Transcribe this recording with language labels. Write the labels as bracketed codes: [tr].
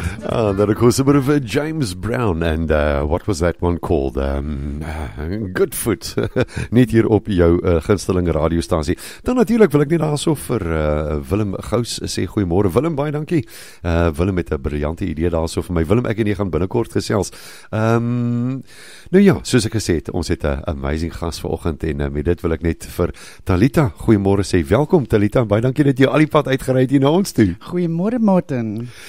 [en] That of course a bit of James Brown and what was that one called? [af] Goodfoot. Net hier op jou gunsteling radiostasie. Dan natuurlijk wil ek net daarso vir Willem Gous sê goeiemôre. Willem, baie dankie. Willem het 'n briljante idee daarso vir my. Willem, ek en jy gaan binnekort gesels. Nou ja, soos ek gesê het, ons het 'n amazing gas vanoggend en met dit wil ek net vir Talita goeiemôre sê. Welkom Talita, baie dankie dat jy al die pad uitgery het hier na ons toe. Goeiemôre Martin.